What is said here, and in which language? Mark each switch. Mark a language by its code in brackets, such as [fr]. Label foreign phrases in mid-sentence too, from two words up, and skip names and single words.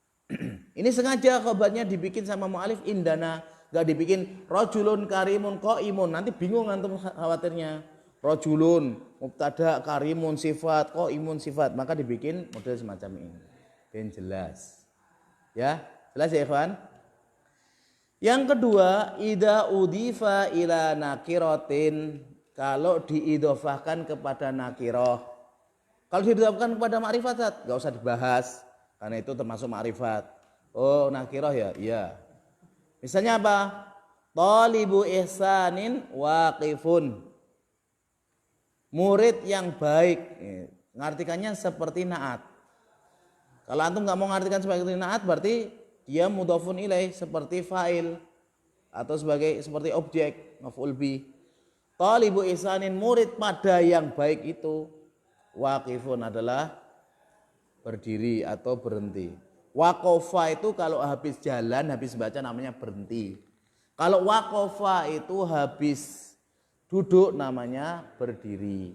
[id] Ini sengaja khobarnya dibikin sama mu'alif indana, gak dibikin [ar] رجل كريم قائم. [id] Nanti bingung antum khawatirnya. [ar] رجل مبتدأ كريم صفة قائم صفة. [id] Maka dibikin model semacam ini. Ben jelas. Ya, jelas ya ikhwan? Yang kedua, [ar] إذا أضيف إلى نكرة, [id] kalau diidofahkan kepada nakiroh. Kalau diidofahkan kepada makrifat, gak usah dibahas. Karena itu termasuk makrifat. Oh, nakiroh ya? Iya. Misalnya apa? [ar] طالب إحسان واقف. [id] Murid yang baik. Ngartikannya seperti naat. Kalau antum nggak mau ngartikan seperti naat, berarti dia [ar] مضاف إليه [id] seperti fa'il atau seperti objek [ar] مفعول به. طالب إحسان, [id] murid pada yang baik itu. Waqifun adalah berdiri atau berhenti. Waqafa itu kalau habis jalan, habis baca namanya berhenti. Kalau waqafa itu habis duduk namanya berdiri.